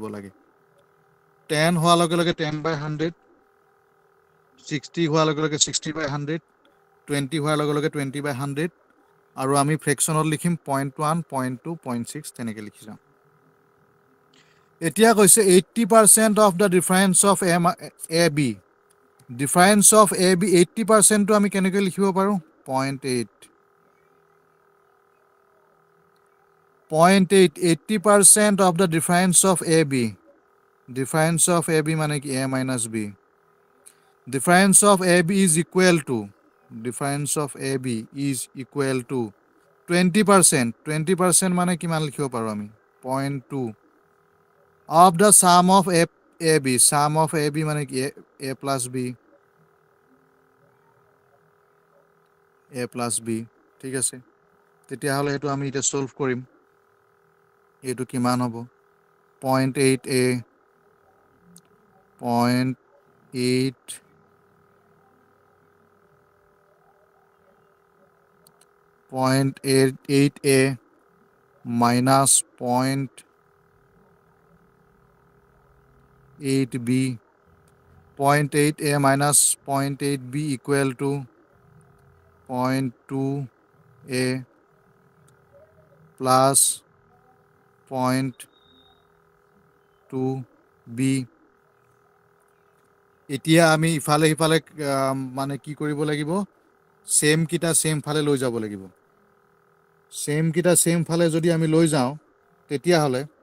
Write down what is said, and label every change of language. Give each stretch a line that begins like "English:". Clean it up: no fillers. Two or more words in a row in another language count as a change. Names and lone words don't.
Assamese: লাগে 10 হোৱাৰ লগে লগে 10/100 60 হোৱাৰ লগে লগে 60/100 20 হোৱাৰ লগে লগে 20/100 আৰু আমি ফ্ৰেকশ্যনত লিখিম 0.1 0.2 0.6 তেনেকৈ লিখি যাওঁ এতিয়া কৈছে
English: 80% of the difference of A B difference of A B
Assamese: 80%টো আমি কেনেকৈ লিখিব পাৰোঁ 0.8
English: 80% of the difference of AB difference of AB
Assamese: মানে কি
English: A minus B difference of AB is equal to difference of AB is equal to 20%
Assamese: মানে কিমান লিখিব পাৰোঁ আমি
English: 0.2 of the sum of AB sum of AB
Assamese: মানে কি
English: A plus B
Assamese: ঠিক আছে তেতিয়াহ'লে সেইটো আমি এতিয়া সলভ কৰিম এইটো কিমান হ'ব 0.8A
English: 0.8A minus 0.8B 0.8A minus 0.8B equal to
Assamese: 0.2A plus 0.2B এতিয়া আমি ইফালে সিফালে মানে কি কৰিব লাগিব সেম কিটা সেম ফালে লৈ যাব লাগিব সেম কিটা সেম ফালে যদি আমি লৈ যাওঁ তেতিয়াহ'লে